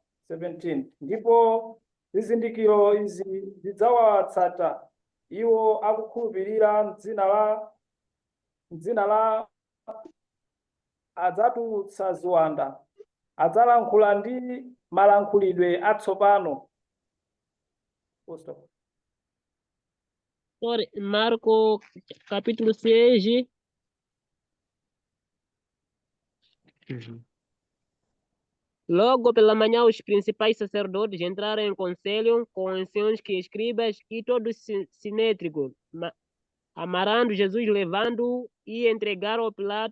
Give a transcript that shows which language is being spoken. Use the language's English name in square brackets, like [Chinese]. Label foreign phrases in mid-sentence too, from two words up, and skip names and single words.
[Nyanja] 17 Ndipo zizindikiro izi zidzawatsata iwo akukhulupirira m'dzina la adzatulutsa ziwanda, adzalankhula ndi malankhulidwe atsopano. [Portuguese] Sorry, Marco, capítulo 6. Logo pela manhã, os principais sacerdotes entraram em conselho com anciãos que escribas e todo sinétrico, amarrando Jesus, levando-o e entregaram ao Pilato.